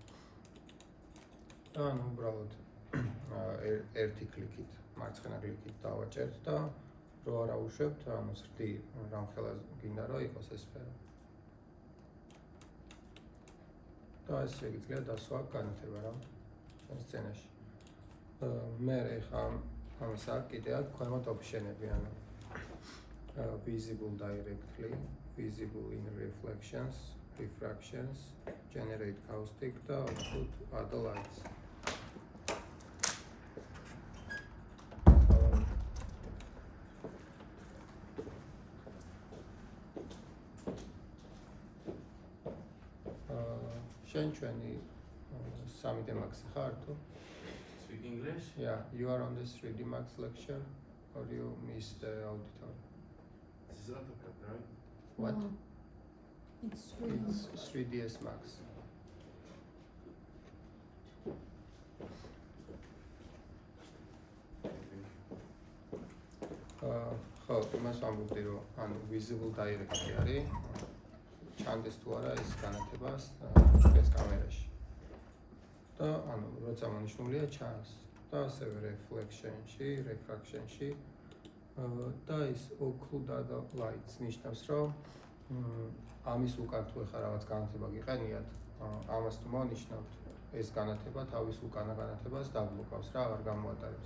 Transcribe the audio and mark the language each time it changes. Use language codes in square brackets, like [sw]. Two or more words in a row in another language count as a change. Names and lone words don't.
[ka] და ანუ უბრალოდ ერთი კლიკით, მარცხენა კლიკით დავაჭერთ და რო არ აუშვებთ, ანუ ზრდი რამხელა გინდა რომ იყოს ეს სფერო. და ეს შეგიძლია დასვა განათება რა სცენაში. მე ხა ამას აქ კიდე აქ ქვემოთ ოპშენები, ანუ [en] visible directly, visible in reflections, refractions, generate caustic [ka] და [en] output other lights. [ka] შენ ჩვენი 3D Max ხარ თუ? [en] Speak English? Yeah, you are on this 3D Max lecture or you missed the auditorium? This is AutoCAD, right? What? No. It's 3ds Max. [ka] ხო, იმას ვამბობდი რომ ანუ [en] visible directly [ka] არის ჩანდეს თუ არა ეს განათებას ეს კამერაში. და ანუ როცა მონიშნულია ჩანს და ასევე reflection-ში, refraction-ში და ის [en] occlude lights [ka] ნიშნავს რომ ამის უკან თუ ეხლა რაღაც განათება გიყენიათ, ამას თუ მონიშნავთ, ეს განათება თავის უკანა განათებას დაბლოკავს რა, არ გამოატარებს.